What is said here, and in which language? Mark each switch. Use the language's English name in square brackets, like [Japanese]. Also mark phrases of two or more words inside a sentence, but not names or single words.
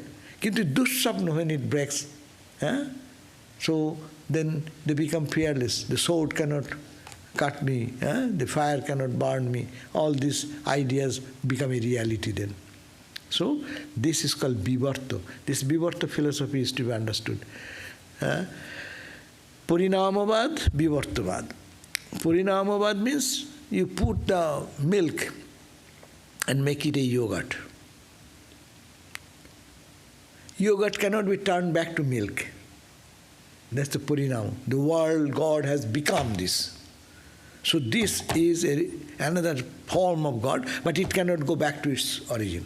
[Hindi] Kintu dussapna [English] when it breaks. So then they become fearless. The sword cannot cut me, the fire cannot burn me. All these ideas become a reality then. So this is called vivarta. This vivarta philosophy is to be understood. [Sanskrit] Puṇyaṃ, vivartavad. [English] Puṇyaṃ means you put the milk and make it a yogurt. Yogurt cannot be turned back to milk. That's the puṇyaṃ. The world, God has become this. So this is another form of God, but it cannot go back to its origin.